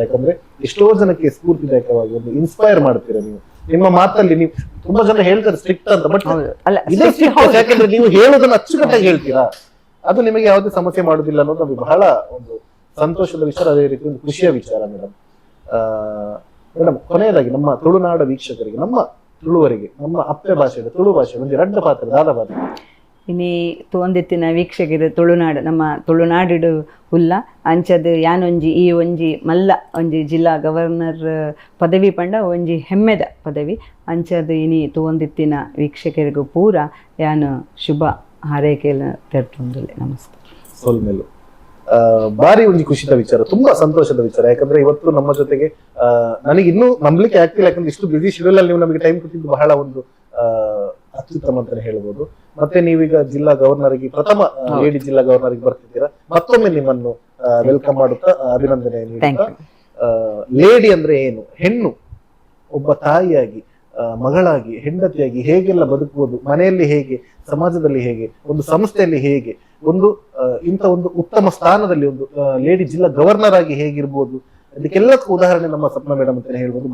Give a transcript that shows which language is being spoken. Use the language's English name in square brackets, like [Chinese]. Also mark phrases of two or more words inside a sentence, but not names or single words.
[Kannada] ಯಾಕಂದ್ರೆ ಎಷ್ಟೋ ಜನಕ್ಕೆ ಸ್ಫೂರ್ತಿದಾಯಕವಾಗಿ ಒಂದು ಇನ್ಸ್ಪೈರ್ ಮಾಡ್ತೀರಾ ನೀವು. ನಿಮ್ಮ ಮಾತಲ್ಲಿ ನೀವು ತುಂಬಾ ಜನ ಹೇಳ್ತಾರೆ ಸ್ಟ್ರಿಕ್ಟ್ ಅಂತ, ಬಟ್ ಇದೇ strict. ಯಾಕಂದ್ರೆ ನೀವು ಹೇಳೋದನ್ನ ಅಚ್ಚುಕಟ್ಟಾಗಿ ಹೇಳ್ತೀರಾ, ಅದು ನಿಮಗೆ ಯಾವುದೇ ಸಮಸ್ಯೆ ಮಾಡುದಿಲ್ಲ ಅನ್ನೋದು ನಮಗೆ ಬಹಳ ಒಂದು ಸಂತೋಷದ ವಿಚಾರ, ಅದೇ ರೀತಿ ಒಂದು ಖುಷಿಯ ವಿಚಾರ. ಮೇಡಮ್, ಕೊನೆಯದಾಗಿ ನಮ್ಮ ತುಳುನಾಡ ವೀಕ್ಷಕರಿಗೆ, ನಮ್ಮ ತುಳುವರಿಗೆ, ನಮ್ಮ ಅಪ್ಪೆ ಭಾಷೆಯ ತುಳು ಭಾಷೆ ಒಂದು [Tulu] ರಡ್ಡ ಪಾತ್ರ ದಾದ ಪಾತ್ರ ಇನಿ ತೋಂದಿತ್ತಿನ ವೀಕ್ಷಕರು ತುಳುನಾಡು ನಮ್ಮ ತುಳುನಾಡು ಹುಲ್ಲ ಅಂಚದು ಯಾನೊಂಜಿ ಈ ಒಂಜಿ ಮಲ್ಲ ಒಂಜಿ ಜಿಲ್ಲಾ ಗವರ್ನರ್ ಪದವಿ ಪಂಡ ಒಂಜಿ ಹೆಮ್ಮೆದ ಪದವಿ ಅಂಚದು ಇನಿ ತೋಂದಿತ್ತಿನ ವೀಕ್ಷಕರಿಗೂ ಪೂರ ಯಾನು ಶುಭ ಹಾರೈಕೆಲ್ಲ ತೆರ್ತೊಂದುಲ್ಲೆ. [Kannada] ನಮಸ್ಕಾರ. [Tulu] ಸೋಲ್ಮೇಲು ಬಾರಿ ಒಂದು ಖುಷಿದ ವಿಚಾರ, [Kannada] ತುಂಬಾ ಸಂತೋಷದ ವಿಚಾರ. ಯಾಕಂದ್ರೆ ಇವತ್ತು ನಮ್ಮ ಜೊತೆಗೆ ನನಗೆ ಇನ್ನೂ ನಂಬಲಿಕ್ಕೆ ಆಗ್ತಿಲ್ಲ, ಯಾಕಂದ್ರೆ ಇಷ್ಟು [English] busy schedule [Kannada] ಅಲ್ಲಿ ನೀವು ನಮಗೆ ಟೈಮ್ ಕೊಟ್ಟಿದ್ದು ಬಹಳ ಒಂದು ಅತ್ಯುತ್ತಮ ಅಂತಾನೆ ಹೇಳ್ಬೋದು. ಮತ್ತೆ ನೀವೀಗ ಜಿಲ್ಲಾ ಗವರ್ನರ್ ಆಗಿ ಪ್ರಥಮ ಲೇಡಿ ಜಿಲ್ಲಾ ಗವರ್ನರ್ ಆಗಿ ಬರ್ತಿದ್ದೀರಾ. ಮತ್ತೊಮ್ಮೆ ನಿಮ್ಮನ್ನು ವೆಲ್ಕಮ್ ಮಾಡುತ್ತಾ ಅಭಿನಂದನೆ ನೀಡುತ್ತಾ, ಲೇಡಿ ಅಂದ್ರೆ ಏನು, ಹೆಣ್ಣು ಒಬ್ಬ ತಾಯಿಯಾಗಿ, ಮಗಳಾಗಿ, ಹೆಂಡತಿಯಾಗಿ ಹೇಗೆಲ್ಲ ಬದುಕುವುದು, ಮನೆಯಲ್ಲಿ ಹೇಗೆ, ಸಮಾಜದಲ್ಲಿ ಹೇಗೆ, ಒಂದು ಸಂಸ್ಥೆಯಲ್ಲಿ ಹೇಗೆ, ಒಂದು ಇಂಥ ಒಂದು ಉತ್ತಮ ಸ್ಥಾನದಲ್ಲಿ ಒಂದು ಲೇಡಿ ಜಿಲ್ಲಾ ಗವರ್ನರ್ ಆಗಿ ಹೇಗಿರ್ಬೋದು, ಇದಕ್ಕೆಲ್ಲಕ್ಕೂ ಉದಾಹರಣೆ ನಮ್ಮ ಸಪ್ನ ಮೇಡಮ್ ಅಂತಾನೆ ಹೇಳ್ಬೋದು.